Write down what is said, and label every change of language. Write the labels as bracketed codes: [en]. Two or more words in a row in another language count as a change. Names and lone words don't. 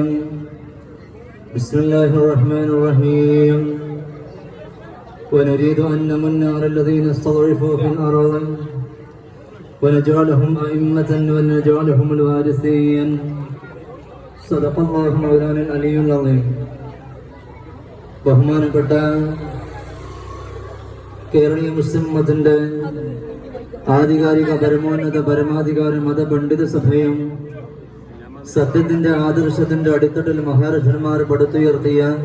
[ar] بسم الله الرحمن الرحيم. ونريد أن نمن على الذين استضعفوا في الأرض ونجعلهم أئمة ونجعلهم الوارثين. صدق الله مولانا العلي العظيم. [ml] ബഹുമാനപ്പെട്ട കേരളീയ മുസ്ലിം മതത്തിന്റെ ആധികാരിക പരമാധികാര മതപണ്ഡിത സഭയും സത്യത്തിന്റെ ആദർശത്തിന്റെ അടിത്തട്ടിൽ മഹാരഥന്മാർ പടുത്തുയർത്തിയ